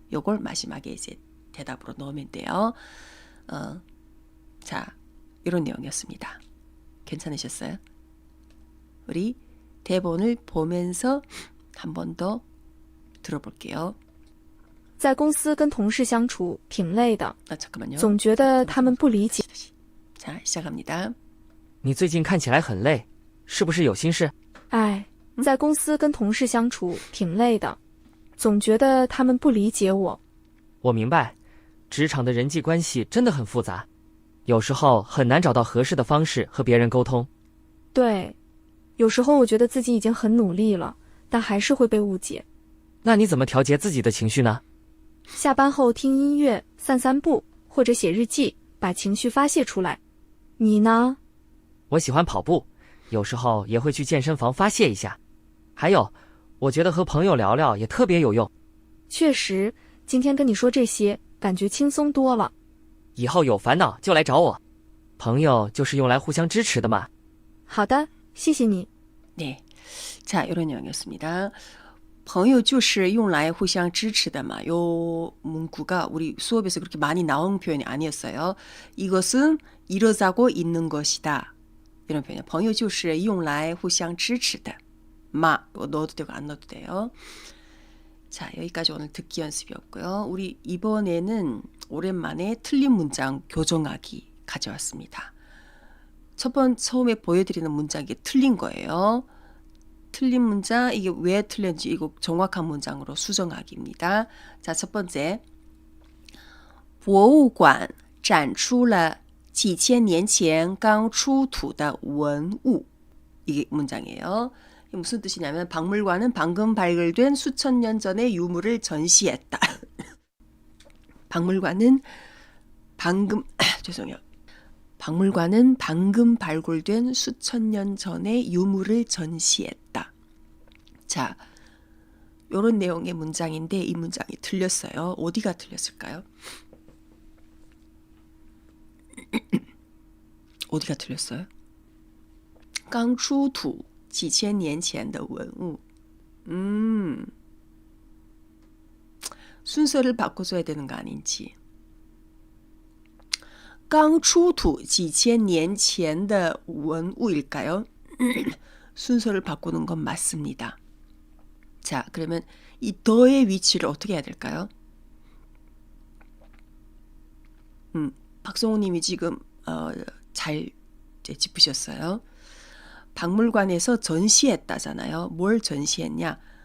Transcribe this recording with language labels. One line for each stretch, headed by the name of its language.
Korean: 요걸 마지막에 이제 대답으로 넣으면 돼요. 자, 이런 내용이었습니다. 괜찮으셨어요? 우리 대본을 보면서 한 번 더 들어볼게요.
Chinese: 在公司跟同事相处挺累的，
Korean: 잠깐만요.
Chinese: 总觉得他们不理解。
Korean: 자, 시작합니다.
Chinese: 你最近看起来很累，是不是有心事？哎，在公司跟同事相处挺累的，总觉得他们不理解我。我明白，职场的人际关系真的很复杂，有时候很难找到合适的方式和别人沟通。对，有时候我觉得自己已经很努力了，但还是会被误解。那你怎么调节自己的情绪呢？下班后听音乐、散散步，或者写日记，把情绪发泄出来。你呢？我喜欢跑步，有时候也会去健身房发泄一下。还有，我觉得和朋友聊聊也特别有用。确实，今天跟你说这些，感觉轻松多了。以后有烦恼就来找我，朋友就是用来互相支持的嘛。好的，谢谢你。
Korean: 네, 자 이런 내용이었습니다.
Chinese: 朋友就是用来互相支持的嘛.
Korean: 요 문구가 우리 수업에서 그렇게 많이 나온 표현이 아니었어요. 이것은 이러자고 있는 것이다. 이런 표현이에요.
Chinese: 朋友就是用来互相支持的.
Korean: 마 넣어도 되고 안 넣어도 돼요. 자, 여기까지 오늘 듣기 연습이었고요. 우리 이번에는 오랜만에 틀린 문장 교정하기 가져왔습니다. 처음에 보여드리는 문장 이게 틀린 거예요. 틀린 문장 이게 왜 틀렸는지 이거 정확한 문장으로 수정하기입니다. 자, 첫 번째
Chinese: 博物馆展出了几千年前刚出土的文物
Korean: 이게 문장이에요. 이게 무슨 뜻이냐면 박물관은 방금 발굴된 수천 년 전의 유물을 전시했다. 박물관은 방금 죄송해요. 박물관은 방금 발굴된 수천 년 전의 유물을 전시했다. 자, 이런 내용의 문장인데 이 문장이 틀렸어요. 어디가 틀렸을까요? 어디가 틀렸어요?
Chinese: 刚出土几千年前的文物.
Korean: 순서를 바꿔줘야 되는 거 아닌지.
Chinese: 刚出土几千年前的文物
Korean: 일까요? 순서를 바꾸는 건 맞습니다. 자, 그러면 이 더의 위치를 어떻게 해야 될까요? 박성호 님이 지금 잘 짚으셨어요. 박물관에서 전시했다잖아요. 뭘 전시했냐?